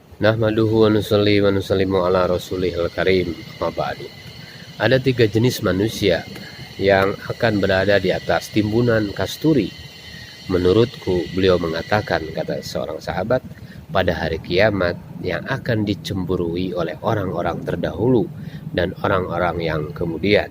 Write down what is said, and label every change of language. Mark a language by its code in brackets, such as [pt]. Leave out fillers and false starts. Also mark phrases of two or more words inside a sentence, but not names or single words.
[ar] نحمده ونصلي ونسلم على رسوله الكريم. أما بعد. [id] Ada 3 jenis manusia yang akan berada di atas timbunan kasturi. Menurutku, beliau mengatakan, kata seorang sahabat, pada hari kiamat yang akan dicemburui oleh orang-orang terdahulu dan orang-orang yang kemudian.